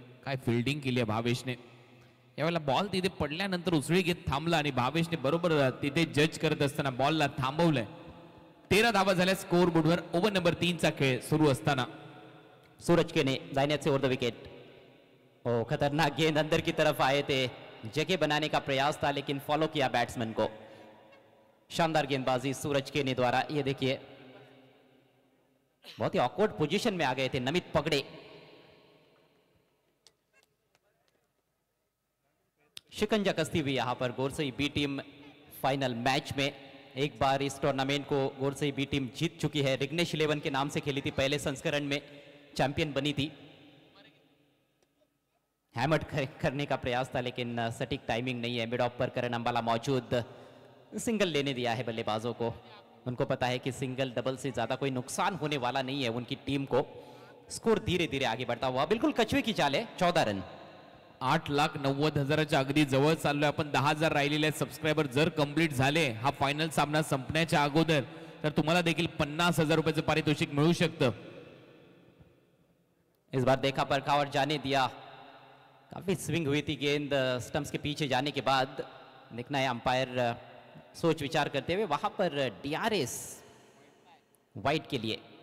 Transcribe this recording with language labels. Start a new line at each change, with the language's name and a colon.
Marathi: काय फिल्डिंग केली आहे भावेशने. यावेळेला बॉल तिथे पडल्यानंतर उसळी घेत थांबला आणि भावेशने बरोबर तिथे जज करत असताना बॉलला थांबवलंय. 13 धावा झाल्या स्कोर बोर्डवर. ओव्हर नंबर 3 चा खेळ सुरू असताना
Hindi: सूरज के ने दाहिने से ओवर द विकेट. ओ खतरनाक गेंद अंदर की तरफ आए थे, जगह बनाने का प्रयास था लेकिन फॉलो किया बैट्समैन को. शानदार गेंदबाजी सूरज के ने द्वारा. ये देखिए बहुत ही ऑकवर्ड पोजीशन में आ गए थे नमित पगड़े. शिकंजा कसती हुई यहां पर गोरसई बी टीम फाइनल मैच में. एक बार इस टूर्नामेंट को गोरसई बी टीम जीत चुकी है. रिग्नेश 11 के नाम से खेली थी, पहले संस्करण में चैंपियन बनी थी. हैमर करने का प्रयास था लेकिन सटीक टाइमिंग नहीं है. मिड ऑफ पर करण अंबाला मौजूद. सिंगल लेने दिया है बल्लेबाजों को. उनको पता है कि सिंगल डबल से ज्यादा कोई नुकसान होने वाला नहीं है उनकी टीम को. स्कोर धीरे धीरे आगे बढ़ता हुआ. बिल्कुल कछुए की चाल है. 14 रन.
Marathi: 8,90,000च्या अगदी जवळ चाललोय आपण. 10,000 राहिलेले सबस्क्रायबर जर कंप्लीट झाले हा फायनल सामना संपण्याच्या अगोदर तर तुम्हाला देखील 50,000 रुपयाचं पारितोषिक मिळू शकतं.
Hindi: इस बार देखा परखा और जाने दिया. काफी स्विंग हुई थी गेंद स्टंप्स के पीछे जाने के बाद. देखना है अंपायर सोच विचार करते हुए. वहां पर डीआरएस वाइट के लिए.